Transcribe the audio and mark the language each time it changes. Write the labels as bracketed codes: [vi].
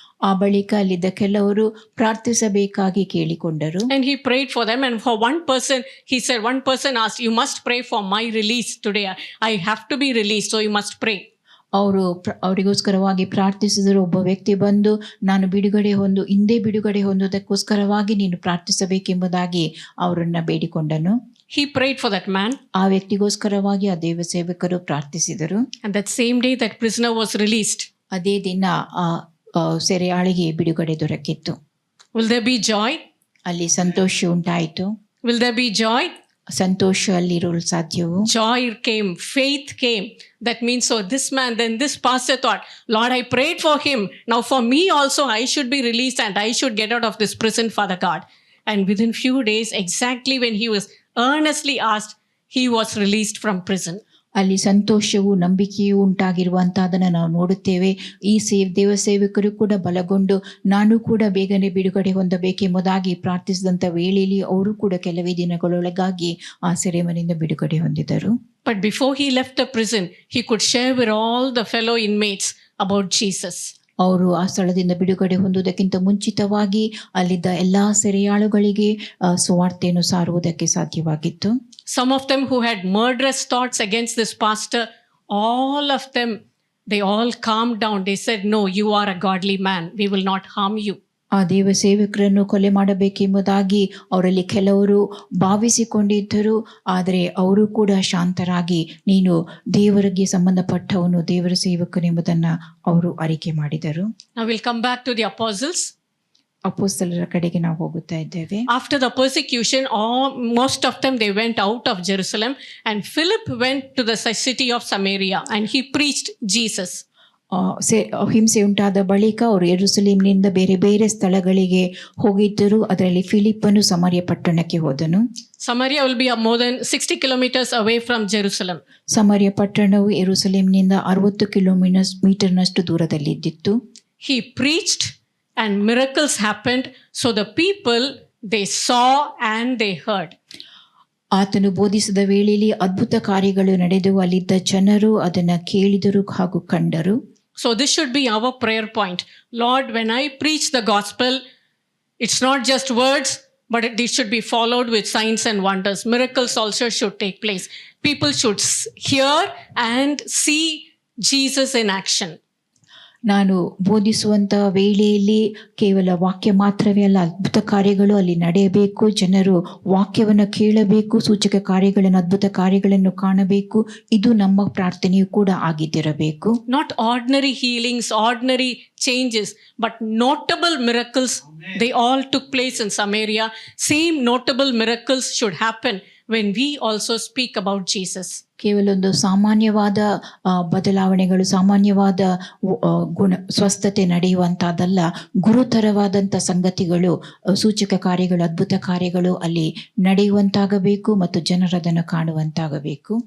[kn] ಆ ಬಳಿಕ ಅಲ್ಲಿದ್ದ ಕೆಲವರು ಪ್ರಾರ್ಥಿಸಬೇಕಾಗಿ ಕೇಳಿಕೊಂಡರು. [en] And he prayed for them, and for one person, he said, one person asked, you must pray for my release today. I have to be released, so you must pray. [kn] ಅವರಿಗೋಸ್ಕರವಾಗಿ ಪ್ರಾರ್ಥಿಸಿದರು. ಒಬ್ಬ ವ್ಯಕ್ತಿ ಬಂದು, ನಾನು ಹಿಂದೆ ಬಿಡುಗಡೆ ಹೊಂದುವುದಕ್ಕೋಸ್ಕರವಾಗಿ ನೀನು ಪ್ರಾರ್ಥಿಸಬೇಕೆಂಬುದಾಗಿ ಅವರನ್ನ ಬೇಡಿಕೊಂಡನು. [en] He prayed for that man. [kn] ಆ ವ್ಯಕ್ತಿಗೋಸ್ಕರವಾಗಿ ಆ ದೇವ ಸೇವಕರು ಪ್ರಾರ್ಥಿಸಿದರು. [en] And that same day, that prisoner was released. [kn] ಅದೇ ದಿನ ಸೆರೆಯಾಳಿಗೆ ಬಿಡುಗಡೆ ದೊರಕಿತ್ತು. [en] Will there be joy? [kn] ಅಲ್ಲಿ ಸಂತೋಷ ಉಂಟಾಯಿತು. [en] Will there be joy? [kn] Santhosh ಅಲ್ಲಿರಲು ಸಾಧ್ಯವು. [en] Joy came, faith came. That means, so this man, then this pastor thought, Lord, I prayed for him. Now for me also, I should be released and I should get out of this prison, Father God. And within few days, exactly when he was earnestly asked, he was released from prison. [kn] ಅಲ್ಲಿ ಸಂತೋಷವು, ನಂಬಿಕೆಯೂ ಉಂಟಾಗಿರುವಂತಹದನ್ನು ನಾವು ನೋಡುತ್ತೇವೆ. ಈ ದೇವ ಸೇವಕರು ಕೂಡ ಬಲಗೊಂಡು, ನಾನು ಕೂಡ ಬೇಗನೆ ಬಿಡುಗಡೆ ಹೊಂದಬೇಕೆಂಬುದಾಗಿ ಪ್ರಾರ್ಥಿಸಿದಂಥ ವೇಳೆಯಲ್ಲಿ ಅವರು ಕೂಡ ಕೆಲವೇ ದಿನಗಳೊಳಗಾಗಿ ಆ ಸೆರೆಮನೆಯಿಂದ ಬಿಡುಗಡೆ ಹೊಂದಿದರು. [en] But before he left the prison, he could share with all the fellow inmates about Jesus. [kn] ಅವರು ಆ ಸ್ಥಳದಿಂದ ಬಿಡುಗಡೆ ಹೊಂದುವುದಕ್ಕಿಂತ ಮುಂಚಿತವಾಗಿ ಅಲ್ಲಿದ್ದ ಎಲ್ಲಾ ಸೆರೆಯಾಳುಗಳಿಗೆ ಸುವಾರ್ತೆಯನ್ನು ಸಾರುವುದಕ್ಕೆ ಸಾಧ್ಯವಾಗಿತ್ತು. [en] Some of them who had murderous thoughts against this pastor, all of them, they all calmed down. They said, no, you are a godly man. We will not harm you. [kn] ಆ ದೇವ ಸೇವಕರನ್ನು ಕೊಲೆ ಮಾಡಬೇಕೆಂಬುದಾಗಿ ಅವರಲ್ಲಿ ಕೆಲವರು ಭಾವಿಸಿಕೊಂಡಿದ್ದರು. ಆದರೆ ಅವರು ಕೂಡ ಶಾಂತರಾಗಿ, ನೀನು ದೇವರಿಗೆ ಸಂಬಂಧಪಟ್ಟವನು, ದೇವರ ಸೇವಕನೆಂಬುದನ್ನು ಅವರು ಅರಿಕೆ ಮಾಡಿದರು. [en] Now we'll come back to the apostles. [kn] ಅಪೊಸ್ತಲರ ಕಡೆಗೆ ನಾವು ಹೋಗುತ್ತಾ ಇದ್ದೇವೆ. [en] After the persecution, most of them they went out of Jerusalem, and Philip went to the city of Samaria and he preached Jesus. [kn] ಹಿಂಸೆ ಉಂಟಾದ ಬಳಿಕ ಅವರು ಯೆರೂಸಲೇಮಿನಿಂದ ಬೇರೆ ಬೇರೆ ಸ್ಥಳಗಳಿಗೆ ಹೋಗಿದ್ದರು. ಅದರಲ್ಲಿ ಫಿಲಿಪ್ಪನು ಸಮಾರ್ಯ ಪಟ್ಟಣಕ್ಕೆ ಹೋದನು. [en] Samaria will be more than 60 kilometers away from Jerusalem. [kn] ಸಮಾರ್ಯ ಪಟ್ಟಣವು ಯೆರೂಸಲೇಮಿನಿಂದ 60 ಕಿಲೋಮೀಟರ್ನಷ್ಟು ದೂರದಲ್ಲಿದ್ದಿತ್ತು. [en] He preached and miracles happened, so the people they saw and they heard. [kn] ಆತನು ಬೋಧಿಸಿದ ವೇಳೆಯಲ್ಲಿ ಅದ್ಭುತ ಕಾರ್ಯಗಳು ನಡೆದವು. ಅಲ್ಲಿದ್ದ ಜನರು ಅದನ್ನು ಕೇಳಿದರು ಹಾಗೂ ಕಂಡರು. [en] So this should be our prayer point. Lord, when I preach the gospel, it's not just words, but it should be followed with signs and wonders. Miracles also should take place. People should hear and see Jesus in action. [kn] ನಾನು ಬೋಧಿಸುವಂಥ ವೇಳೆಯಲ್ಲಿ ಕೇವಲ ವಾಕ್ಯ ಮಾತ್ರವೇ ಅಲ್ಲ, ಅದ್ಭುತ ಕಾರ್ಯಗಳು ಅಲ್ಲಿ ನಡೆಯಬೇಕು. ಜನರು ವಾಕ್ಯವನ್ನು ಕೇಳಬೇಕು, ಸೂಚಕ ಕಾರ್ಯಗಳನ್ನು, ಅದ್ಭುತ ಕಾರ್ಯಗಳನ್ನು ಕಾಣಬೇಕು. ಇದು ನಮ್ಮ ಪ್ರಾರ್ಥನೆಯೂ ಕೂಡ ಆಗಿದ್ದಿರಬೇಕು. [en] Not ordinary healings, ordinary changes, but notable miracles. They all took place in Samaria. Same notable miracles should happen when we also speak about Jesus. [kn] ಕೇವಲ ಒಂದು ಸಾಮಾನ್ಯವಾದ ಬದಲಾವಣೆಗಳು, ಸಾಮಾನ್ಯವಾದ ಸ್ವಸ್ಥತೆ ನಡೆಯುವಂಥದ್ದಲ್ಲ. ಗುರುತರವಾದಂಥ ಸಂಗತಿಗಳು, ಸೂಚಕ ಕಾರ್ಯಗಳು, ಅದ್ಭುತ ಕಾರ್ಯಗಳು ಅಲ್ಲಿ ನಡೆಯುವಂತಾಗಬೇಕು ಮತ್ತು ಜನರದನ್ನು ಕಾಣುವಂತಾಗಬೇಕು.